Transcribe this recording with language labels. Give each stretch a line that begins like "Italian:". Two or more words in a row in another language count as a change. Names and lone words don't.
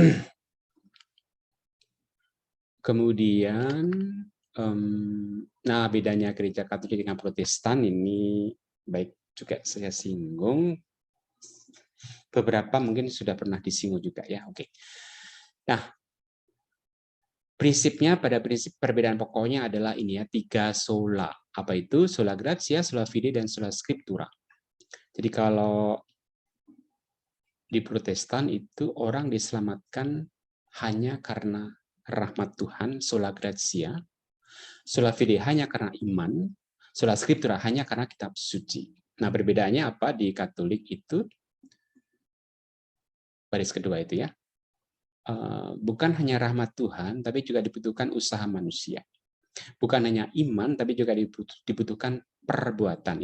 Indonesian: Kemudian nah bedanya gereja Katolik dengan Protestan ini baik juga saya singgung. Beberapa mungkin sudah pernah disinggung juga ya. Oke. Nah, prinsipnya pada prinsip perbedaan pokoknya adalah ini ya, 3 sola. Apa itu?
Latin: Sola gratia, sola fide, dan sola scriptura.
Indonesian: Jadi kalau di Protestan itu orang diselamatkan hanya karena rahmat Tuhan,
Latin: sola gratia, sola fide
Indonesian: hanya karena iman,
Latin: sola scriptura
Indonesian: hanya karena kitab suci. Nah, perbedaannya apa di Katolik itu? Baris kedua itu ya. Bukan hanya rahmat Tuhan, tapi juga dibutuhkan usaha manusia. Bukan hanya iman, tapi juga dibutuhkan perbuatan.